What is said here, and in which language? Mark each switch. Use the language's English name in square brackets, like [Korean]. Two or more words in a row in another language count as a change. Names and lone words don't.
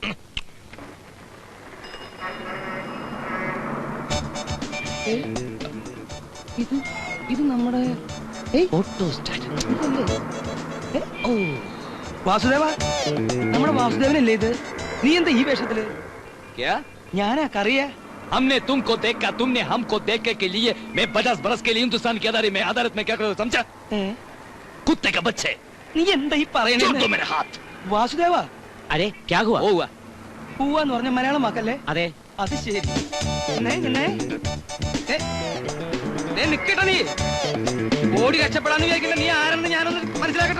[Malayalam] ഇത് നമ്മുടെ വാസുദേവ, നമ്മുടെ വാസുദേവനല്ലേ ഇത്? നീ എന്താ ഈ വേഷത്തില്? ഞാനാ കറിയ. [Hindi] हमने तुमको देखा, तुमने हमको देखने के लिए मैं 50 बरस के लिए हिंदुस्तान की अदालत में क्या करो समझा? कुत्ते का बच्चे. [Malayalam] നീ എന്താ ഈ പറയണേ? വാസുദേവ, [Hindi] अरे क्या हुआ? [Malayalam] പൂവെന്ന് പറഞ്ഞ മലയാളം വാക്കല്ലേ? അതെ. അത് ശരി. നിക്കട്ടെ, നീ ഓടി രക്ഷപ്പെടാന്ന് വിചാരിക്കണ്ട. നീ ആരെന്ന് ഞാനൊന്ന് മനസ്സിലാക്കട്ടെ.